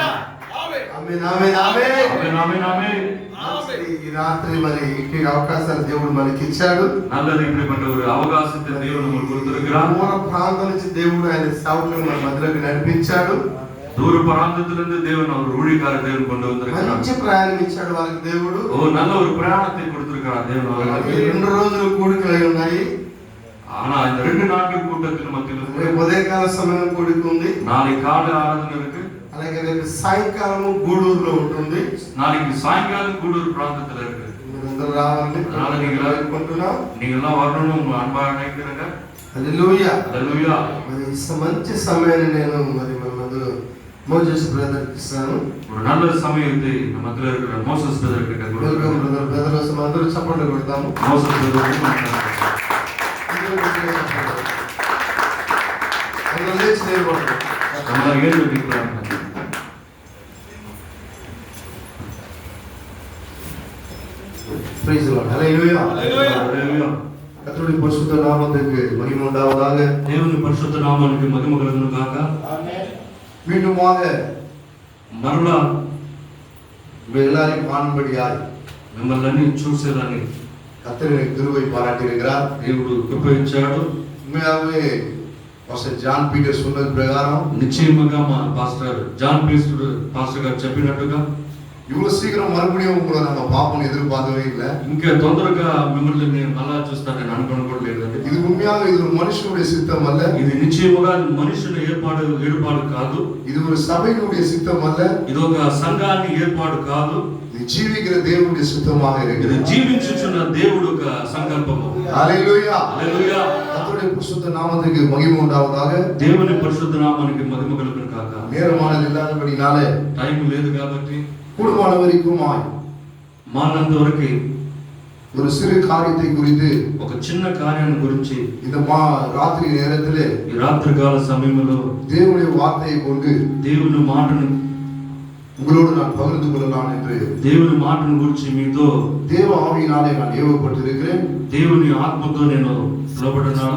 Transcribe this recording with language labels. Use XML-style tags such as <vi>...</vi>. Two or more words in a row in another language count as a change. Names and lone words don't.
<te>ఆమేన్, ఆమేన్, ఆమేన్.</te> <ta>ஆமென், ஆமென், ஆமென்.</ta> <te>ఈ రాత్రి మరి ఇట్టి అవకాశాలు దేవుడు మనకి ఇచ్చాడు.</te> <ta>நல்லது, இப்படிப்பட்ட ஒரு அவகாசத்தை தேவன் நமக்கு கொடுத்திருக்கிறார்.</ta> <te>దూర ప్రాంతం నుంచి దేవుడు ఆయన సేవకులను మన మధ్యలోకి నడిపించాడు.</te> <ta>தூர பிராந்தத்திலிருந்து தேவன் அவர் ஊழியக்கார தேவன் கொண்டு வந்திருக்கிறார்.</ta> <te>మంచి ప్రయాణం ఇచ్చాడు వాళ్ళకి దేవుడు.</te> <ta>ஓ, நல்ல ஒரு பிரயாணத்தை கொடுத்திருக்கிறார் தேவன் அவர்களுக்கு.</ta> <te>2 రోజులు కూడికలు ఉన్నాయి.</te> <ta>ஆனா இந்த 2 நாட்கள் கூட்டத்தின் மத்தியில்</ta> <te>రేపు ఉదయకాల సమయం కూడిక ఉంది.</te> <ta>நாளை காலை ஆராதனை இருக்கு.</ta> <te>అలాగే రేపు సాయంకాలము గూడూరులో ఉంటుంది.</te> <ta>நாளைக்கு சாயங்காலம் கூடூர் பிராந்தத்துல இருக்கு.</ta> <te>మీరందరూ రావాలని</te> <ta>அதனால நீங்க எல்லாரும்</ta> <te>అనుకుంటున్నాం.</te> <ta>நீங்க எல்லாம் வரணும்னு உங்க அன்பா நினைக்கிறேங்க.</ta> <te>హల్లెలూయా. హల్లెలూయా. మరి ఈ మంచి సమయాన్ని నేను మరి మన ముందు మోజెస్ బ్రదర్ ఇస్తాను.</te> <ta>ஒரு நல்ல சமயத்தை நம்ம மத்தியில் இருக்கிற மோசஸ் பிரதர் கிட்ட</ta> <en>welcome brother.</en> <te>బ్రదర్ వస్తాం, అందరూ చప్పట్లు కొడతాము.</te> <ta>மோசஸ் பிரதர்</ta> <te>అందరూ లేచి నిలబడండి.</te> <ta>நம்ம ஏழு நிற்கிறாங்க.</ta> <en>praise Lord.</en> <te>హల్లెలూయా.</te> <ta>ஹல்லேலூயா. கர்த்தருடைய பரிசுத்த நாமத்துக்கு மகிமை உண்டாவதாக. தேவனுடைய பரிசுத்த நாமத்துக்கு மகிமை கலங்குனதாக. ஆமென். மீண்டுமாக</ta> <te>మరలా</te> <ta>உங்கள் எல்லாரையும் காணும்படியாய்</ta> <te>మిమ్మల్ని చూసేదాన్ని</te> <ta>கர்த்தர் எனக்கு கிருபை பாராட்டியிருக்கிறார்.</ta> <te>దేవుడు కృప ఇచ్చాడు.</te> <ta>உண்மையாகவே பாஸ்டர் ஜான் பீட்டர் சொன்னது பிரகாரம்</ta> <te>నిశ్చయముగా మా పాస్టర్ జాన్ పాస్టర్ గారు చెప్పినట్టుగా</te> <ta>இவ்வளவு சீக்கிரம் மறுபடியும் உங்களை நம்ம பார்ப்போம்னு எதிர்பார்க்கவே இல்லை.</ta> <te>ఇంకా తొందరగా మిమ్మల్ని నేను మళ్ళా చూస్తానని అనుకోను కూడా లేదండి.</te> <ta>இது உண்மையாக இது ஒரு மனுஷனுடைய சித்தம் அல்ல.</ta> <te>ఇది నిశ్చయముగా మనుషుల ఏర్పాటు కాదు.</te> <ta>இது ஒரு சபையினுடைய சித்தம் அல்ல.</ta> <te>ఇది ఒక సంఘాన్ని ఏర్పాటు కాదు.</te> <ta>இது ஜீவிக்கிற தேவனுடைய சித்தமாக</ta> <te>ఇది</te> <ta>இருக்குது.</ta> <te>జీవించుచున్న దేవుడు ఒక సంకల్పము.</te> <ta>ஹல்லேலூயா.</ta> <te>హల్లెలూయా.</te> <ta>கர்த்தருடைய பரிசுத்த நாமத்துக்கு மகிமை உண்டாவதாக.</ta> <te>దేవుని పరిశుద్ధ నామానికి మహిమ కలుగును కాక.</te> <ta>நேரமானது இல்லாதபடினாலே</ta> <te>టైం లేదు కాబట్టి</te> <ta>கூடுமான வரைக்குமாய்</ta> <te>మానంత వరకు</te> <ta>ஒரு சிறு காரியத்தை குறித்து</ta> <te>ఒక చిన్న కార్యాన్ని గురించి</te> <ta>இந்த ராத்திரி நேரத்திலே</ta> <te>ఈ రాత్రికాల సమయంలో</te> <ta>தேவனுடைய வார்த்தையை கொண்டு</ta> <te>దేవుని మాటను</te> <ta>உங்களோடு நான் பகிர்ந்து கொள்ளலாம் என்று</ta> <te>దేవుని మాటను గురించి మీతో</te> <ta>தேவ ஆவியினாலே நான் ஏவப்பட்டிருக்கிறேன்.</ta> <te>దేవుని ఆత్మతో నేను లోబడున్నాను.</te>